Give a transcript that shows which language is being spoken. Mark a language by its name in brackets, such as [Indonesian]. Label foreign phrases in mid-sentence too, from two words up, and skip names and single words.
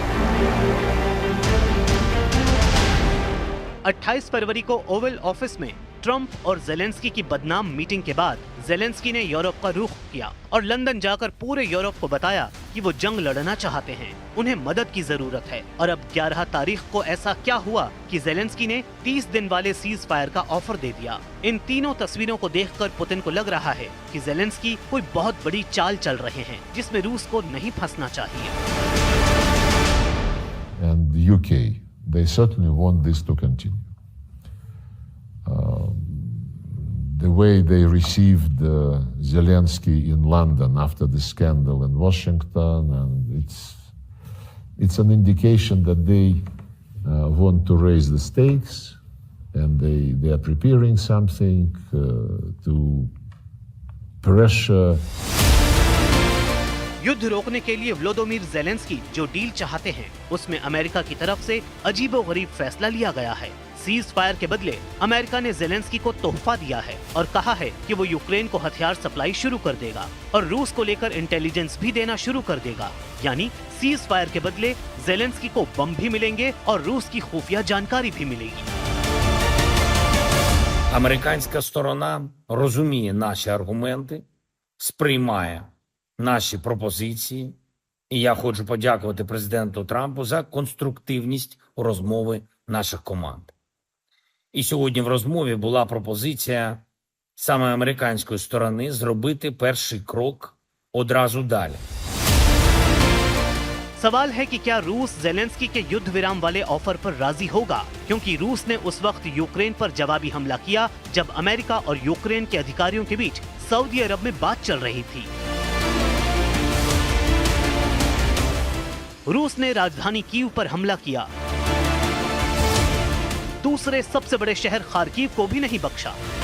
[Hindi] 28 फरवरी को ओवल ऑफिस में ट्रंप और ज़ेलेंस्की की बदनाम मीटिंग के बाद ज़ेलेंस्की ने यूरोप का रुख किया और लंदन जाकर पूरे यूरोप को बताया कि वो जंग लड़ना चाहते हैं, उन्हें मदद की जरूरत है। और अब 11 तारीख को ऐसा क्या हुआ कि ज़ेलेंस्की ने 30 दिन वाले [English] cease fire [Hindi] का ऑफर दे दिया। इन तीनों तस्वीरों को देखकर पुतिन को लग रहा है कि ज़ेलेंस्की कोई बहुत बड़ी चाल चल रहे हैं, जिसमें रूस को नहीं फंसना चाहिए। [English] And the UK, they certainly want this to continue. The way they received Zelensky in London after the scandal in Washington, and it's an indication that they want to raise the stakes, and they are preparing something to pressure. [Hindi] युद्ध रोकने के लिए व्लादिमीर ज़ेलेंस्की जो डील चाहते हैं, उसमें अमेरिका की तरफ से अजीबोगरीब फैसला लिया गया है। [English] cease fire [Hindi] के बदले अमेरिका ने ज़ेलेंस्की को तोहफा दिया है और कहा है कि वो यूक्रेन को हथियार सप्लाई शुरू कर देगा और रूस को लेकर इंटेलिजेंस भी देना शुरू कर देगा। यानी [English] cease fire [Hindi] के बदले ज़ेलेंस्की को बम भी मिलेंगे और रूस की खुफिया जानकारी भी मिलेगी। [Ukrainian] Американська сторона розуміє наші аргументи, сприймає наші пропозиції. І я хочу подякувати президенту Трампу за конструктивність у розмови наших команд. І сьогодні в розмові була пропозиція саме американської сторони зробити перший крок одразу далі. [Hindi] सवाल है कि क्या रूस ज़ेलेंस्की के युद्ध विराम वाले ऑफर पर राजी होगा, क्योंकि रूस ने उस वक्त यूक्रेन पर जवाबी हमला किया जब अमेरिका और यूक्रेन के अधिकारियों के बीच सऊदी अरब में बात चल रही थी। रूस ने राजधानी कीव पर हमला किया दूसरे सबसे बड़े शहर खार्किव को भी नहीं बख्शा।